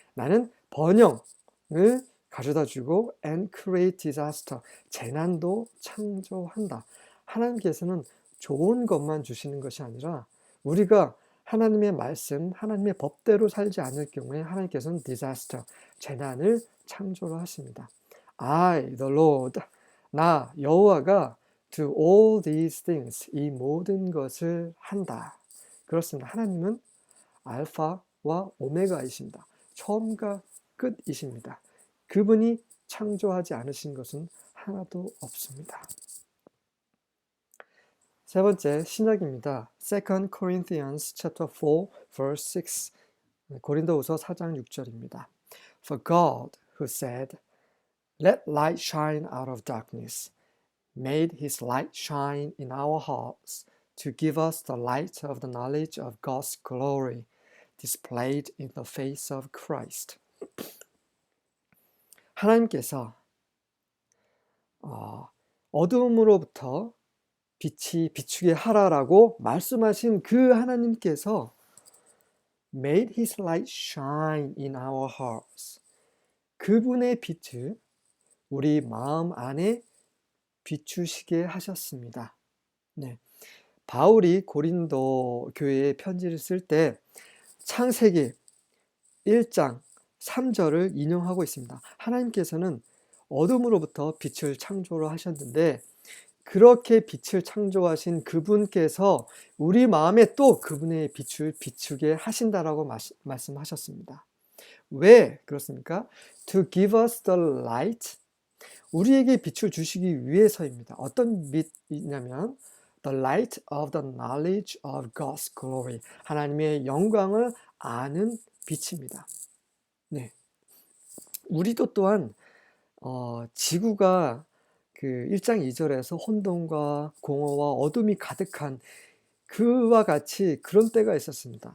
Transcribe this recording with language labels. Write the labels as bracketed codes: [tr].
[ko] 나는 번영을 가져다주고 [en] and create disaster. [ko] 재난도 창조한다. 하나님께서는 좋은 것만 주시는 것이 아니라 우리가 하나님의 말씀, 하나님의 법대로 살지 않을 경우에 하나님께서는 disaster, 재난을 창조를 하십니다. [en] I, the Lord, [ko] 나 여호와가 [en] do all these things, [ko] 이 모든 것을 한다. 그렇습니다. 하나님은 알파와 오메가이십니다. 처음과 끝이십니다. 그분이 창조하지 않으신 것은 하나도 없습니다. 세 번째 신약입니다. [en] 2 Corinthians chapter 4 verse 6. [ko] 고린도후서 4장 6절입니다. [en] For God who said, Let light shine out of darkness, made his light shine in our hearts to give us the light of the knowledge of God's glory displayed in the face of Christ. [ko] 하나님께서 어둠으로부터 빛이 비추게 하라라고 말씀하신 그 하나님께서 [en] made his light shine in our hearts. [ko] 그분의 빛을 우리 마음 안에 비추시게 하셨습니다. 네. 바울이 고린도 교회에 편지를 쓸 때 창세기 1장 3절을 인용하고 있습니다. 하나님께서는 어둠으로부터 빛을 창조를 하셨는데 그렇게 빛을 창조하신 그분께서 우리 마음에 또 그분의 빛을 비추게 하신다라고 말씀하셨습니다. 왜 그렇습니까? [en] To give us the light. [ko] 우리에게 빛을 주시기 위해서입니다. 어떤 빛이냐면 [en] the light of the knowledge of God's glory. [ko] 하나님의 영광을 아는 빛입니다. 네. 우리도 또한 지구가 그 1장 2절에서 혼돈과 공허와 어둠이 가득한 그와 같이 그런 때가 있었습니다.